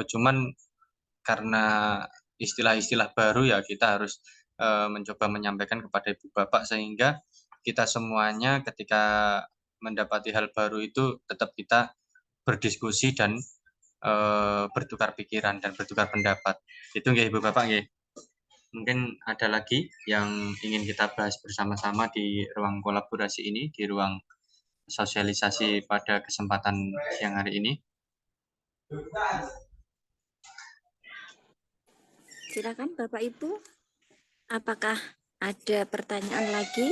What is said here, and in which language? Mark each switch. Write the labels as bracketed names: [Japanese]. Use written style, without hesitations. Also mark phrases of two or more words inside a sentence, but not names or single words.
[Indonesian] Cuman karena istilah-istilah baru ya kita harus mencoba menyampaikan kepada ibu bapak sehingga kita semuanya ketika mendapati hal baru itu tetap kita berdiskusi dan bertukar pikiran dan bertukar pendapat. Itu nggih ibu bapak nggih. Mungkin ada lagi yang ingin kita bahas bersama-sama di ruang kolaborasi ini, di ruang sosialisasi pada kesempatan siang hari ini. Silakan Bapak Ibu, apakah ada pertanyaan lagi?